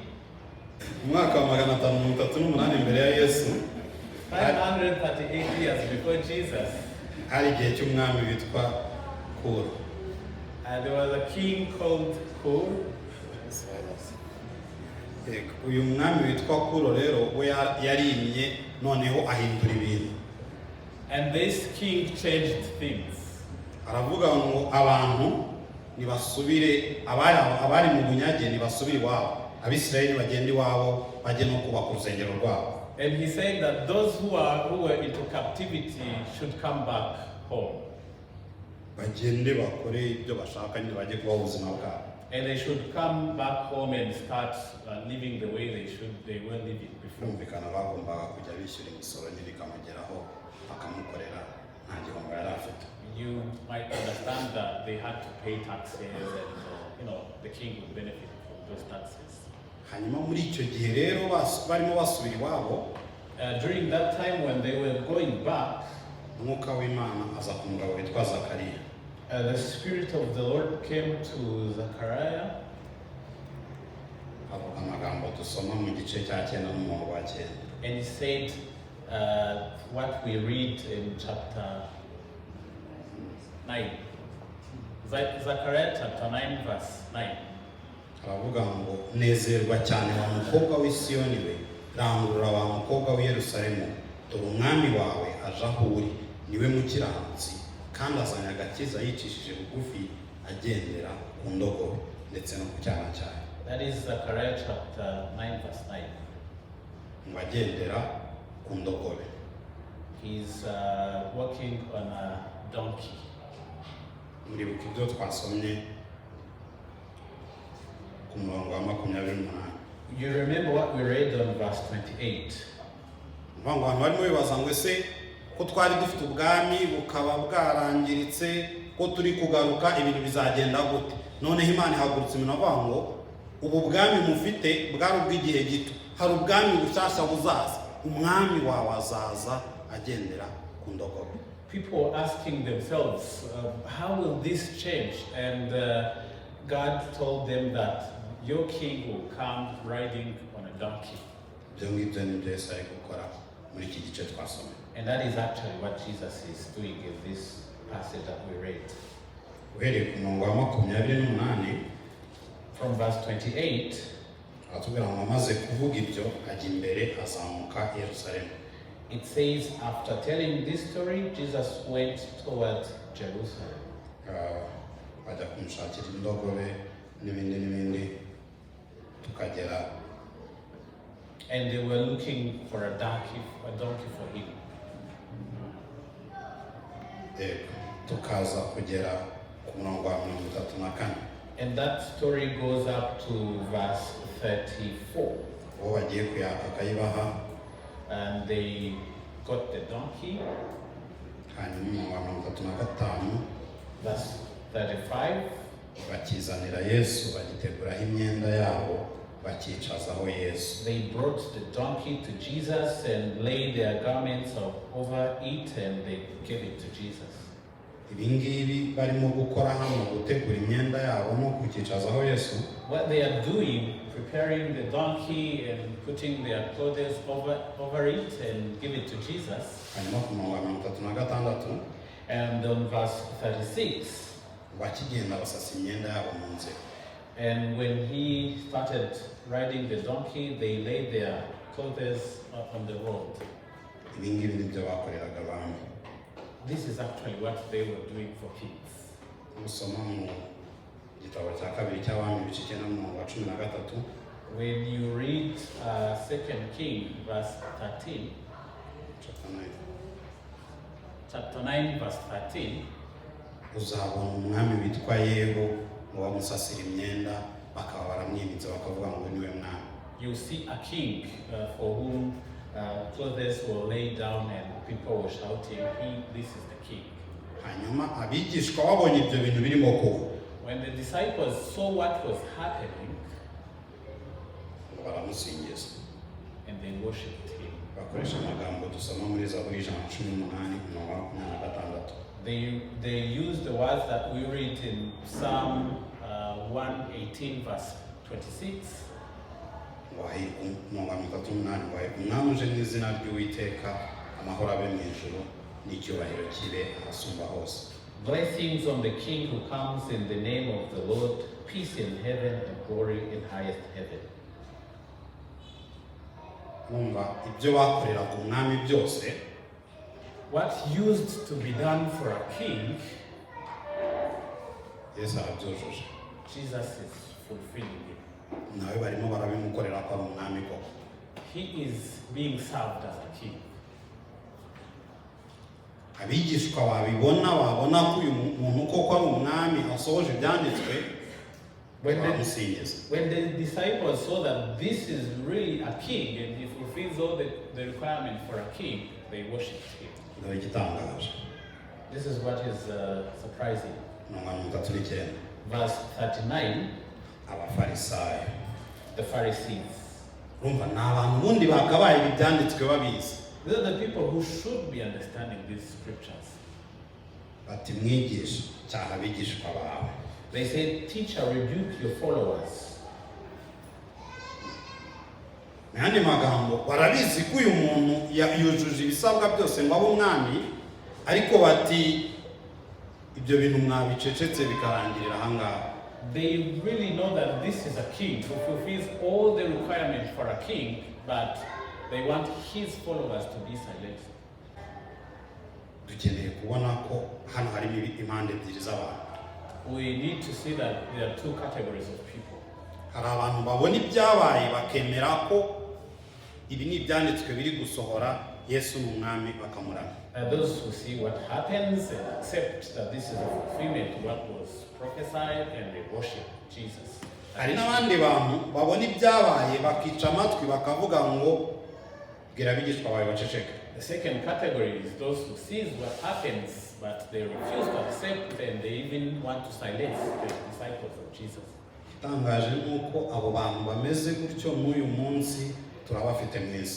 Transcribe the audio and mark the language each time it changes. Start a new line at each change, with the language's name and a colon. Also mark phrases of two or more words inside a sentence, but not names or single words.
Kinyarwanda: Mu mwaka wa 538 mbere ya Yesu,
English: 538 years before Jesus,
Kinyarwanda: hari igihe cy'umwami witwa Kuro.
English: there was a king called Kur.
Kinyarwanda: Uyu mwami witwa Kuro rero we yarimye noneho ahindura ibintu.
English: And this king changed things.
Kinyarwanda: Aravuga ngo abantu nibasubire abari mu bunyage nibasubire iwabo. Abisirayeli bagende iwabo bajye no kubaka urusengero rwabo.
English: And he said that those who were into captivity should come back home.
Kinyarwanda: Bagende bakore ibyo bashaka nyine bajye kubaho ubuzima bwabo.
English: And they should come back home and start living the way they were living before.
Kinyarwanda: Kumvikana bagombaga kujya bishyura imisoro nyine ikamugeraho bakamukorera nta gihombo yari afite.
English: You might understand that they had to pay taxes and the king would benefit from those taxes.
Kinyarwanda: Hanyuma muri icyo gihe rero barimo basubira iwabo,
English: during that time when they were going back,
Kinyarwanda: umwuka w'Imana aza ku mugabo witwa Zakariya.
English: the Spirit of the Lord came to Zechariah.
Kinyarwanda: Avuga amagambo dusoma mu gice cya 9 n'umurongo wa 9.
English: And he said what we read in chapter 9. Zechariah chapter 9 verse 9.
Kinyarwanda: Aravuga ngo nezerwa cyane wa mukobwa w'i Siyoni we, rangurura wa mukobwa w'i Yerusalemu, dore umwami wawe aje aho uri, niwe mukiranutsi kandi azanye agakiza yicishije bugufi agendera ku ndogobe ndetse no ku cyana cyayo.
English: That is Zechariah chapter 9 verse 9.
Kinyarwanda: Ngo agendera ku ndogobe.
English: He's walking on a donkey.
Kinyarwanda: Muribuka ibyo twasomye ku murongo wa 28.
English: You remember what we read on verse 28.
Kinyarwanda: Ngo abantu barimo bibaza ngo ese ko twari dufite ubwami bukaba bwarangiritse ko turi kugaruka ibintu bizagenda gute? Noneho Imana ihagurutse ibintu avuga ngo ubu bwami mufite bwari ubw'igihe gito, hari ubwami bushyashya buzaza, umwami wawe azaza agendera ku ndogobe.
English: People asking themselves, how will this change? And God told them that your king will come riding on a donkey.
Kinyarwanda: Ibyo ngibyo ni byo Yesu ari gukora muri iki gice twasomye.
English: And that is actually what Jesus is doing in this passage that we read.
Kinyarwanda: Uhereye ku murongo wa 28,
English: from verse 28,
Kinyarwanda: aratubwira ngo amaze kuvuga ibyo ajya imbere azamuka i Yerusalemu.
English: it says, after telling this story, Jesus went toward Jerusalem.
Kinyarwanda: Bajya kumushakira indogobe n'ibindi tukagera.
English: And they were looking for a donkey for him.
Kinyarwanda: Tukaza kugera ku murongo wa 34.
English: And that story goes up to verse 34.
Kinyarwanda: Uwo bagiye kuyaka akayibaha.
English: And they got the donkey.
Kinyarwanda: Hanyuma mu 35.
English: Verse 35.
Kinyarwanda: Bakizanira Yesu bagiteguraho imyenda yabo bakicazaho Yesu.
English: They brought the donkey to Jesus and laid their garments over it and they gave it to Jesus.
Kinyarwanda: Ibingibi barimo gukora hano gutegura imyenda yabo no kukicazaho Yesu.
English: What they are doing preparing the donkey and putting their clothes over it and give it to Jesus.
Kinyarwanda: hanyuma ku murongo wa 36
English: And on verse 36,
Kinyarwanda: bakigenda basasa imyenda yabo mu nzira.
English: and when he started riding the donkey, they laid their clothes on the road.
Kinyarwanda: Ibi ngibi nibyo bakoreraga abantu.
English: This is actually what they were doing for kings.
Kinyarwanda: Musoma mu gitabo cya kabiri cy'abami ibice 9:13.
English: When you read 2 King verse 13, chapter 9 verse 13,
Kinyarwanda: uzabona umwami witwa Yego ngo bamusasira imyenda bakaba baramwimitse bakavuga ngo niwe mwami.
English: you see a king for whom clothes were laid down and people were shouting, this is the king.
Kinyarwanda: Hanyuma abigishwa babonye ibyo bintu birimo kuba.
English: When the disciples saw what was happening,
Kinyarwanda: baramusingiza
English: and they worshipped him.
Kinyarwanda: bakoresha amagambo dusoma muri Zaburi 118:26.
English: They used the words that we read in Psalm 118 verse 26.
Kinyarwanda: umwami uje mu izina ry'Uwiteka, amahoro abe mu ijuru n'icyubahiro kibe ahasumba hose.
English: Blessings on the King who comes in the name of the Lord, peace in heaven and glory in highest heaven.
Kinyarwanda: Numva ibyo bakoreraga umwami byose,
English: What used to be done for a king,
Kinyarwanda: Yesu arabyujuje.
English: Jesus is fulfilling it.
Kinyarwanda: Nawe barimo barabimukorera ko ari umwami koko.
English: He is being served as a king.
Kinyarwanda: Abigishwa babona ko uyu muntu koko ari umwami asohoje ibyanditswe, baramusingiza.
English: When the disciples saw that this is really a king and he fulfills all the requirement for a king, they worshipped him.
Kinyarwanda: Dore igitangaje.
English: This is what is surprising. Verse 39,
Kinyarwanda: Abafarisayo,
English: the Pharisees.
Kinyarwanda: urumva ni abantu bundi bakabaye ibi byanditswe babizi.
English: These are the people who should be understanding these scriptures.
Kinyarwanda: Bati mwigisha cyaha abigishwa bawe.
English: They say, teacher, rebuke your followers.
Kinyarwanda: N'andi magambo barabizi ko uyu muntu yujuje ibisabwa byose ngo abe umwami, ariko bati ibyo bintu mwabicecetse bikarangirira ahangaha.
English: They really know that this is a king who fulfills all the requirements for a king, but they want his followers to be silent.
Kinyarwanda: Dukeneye kubona ko hano harimo impande ebyiri z'abantu.
English: We need to see that there are two categories of people.
Kinyarwanda: Hari abantu babona ibyabaye bakemera ko ibi ni ibyanditswe biri gusohora, Yesu ni umwami bakamuramya.
English: Those who see what happens and accept that this is a fulfillment of what was prophesied and they worship Jesus.
Kinyarwanda: Hari n'abandi bantu babona ibyabaye bakica amatwi bakavuga ngo bwira abigishwa bawe baceceke.
English: The second category is those who sees what happens, but they refuse to accept and they even want to silence the disciples of Jesus.
Kinyarwanda: Itangaje nuko abo bantu bameze gutyo n'uyu munsi turabafite mu isi.